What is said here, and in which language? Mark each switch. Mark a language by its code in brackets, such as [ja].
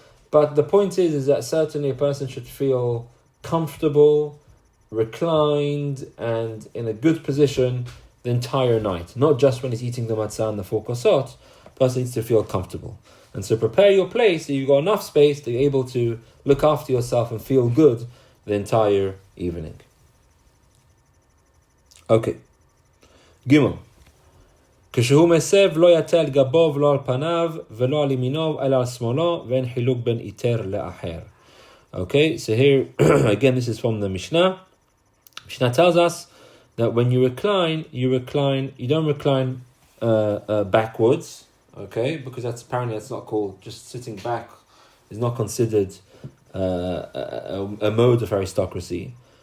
[en] But the point is that certainly a person should feel comfortable, reclined, and in a good position the entire night, not just when he's eating the matzah and the 4 kosot. The person needs to feel comfortable. And so prepare your place so you've got enough space that you're able to look after yourself and feel good the entire evening. Okay. Gimel. [he] כשהוא מסב לא יטה על גבו ולא על פניו ולא על ימינו אלא על שמאלו ואין חילוק בין איתר לאחר. [en] Okay, so here again this is from the Mishnah. Mishnah tells us that when you recline, you don't recline backwards, okay, because that's not called, just sitting back is not considered a mode of aristocracy.